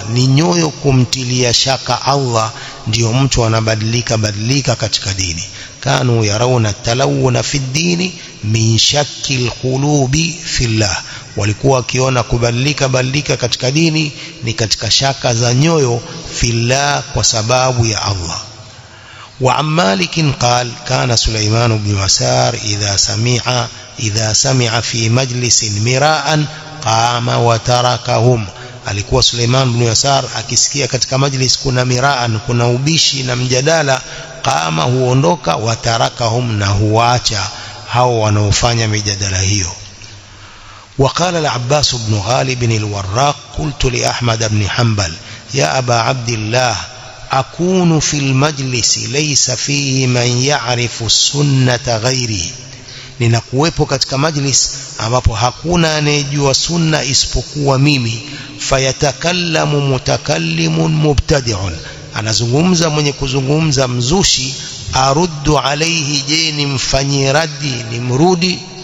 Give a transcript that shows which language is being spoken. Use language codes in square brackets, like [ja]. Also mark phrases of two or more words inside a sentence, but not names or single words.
[sw] Ni nyoyo kumtilia shaka Allah ndio mtu anabadilika katika dini. [ar] كانوا يرون تلونا في الدين من شك القلوب في الله, [sw] walikuwa wakiona kubadilika katika dini ni katika shaka za nyoyo fillah, kwa sababu ya Allah. [ar] وعن مالك قال كان سليمان بن يسار إذا سمع في مجلس مراء قام وتركهم. [sw] alikuwa Suleiman ibn Yasar akisikia katika majlis kuna miraan, kuna ubishi na mjadala, qama, huondoka, watarakahum, na huacha hao wanaofanya mijadala hiyo. [ar] وقال العباس بن غالب الوراق قلت لأحمد بن حنبل يا أبا عبد الله أكون في المجلس ليس فيه من يعرف السنة غيري, [sw] ninakuwepo katika majlis ambapo hakuna anayejua sunna isipokuwa mimi. [ar] فيتكلم متكلم مبتدع, [sw] anazungumza mwenye kuzungumza mzushi. [ar] أرد عليه, [sw] je nimfanyie raddi, nimrudi?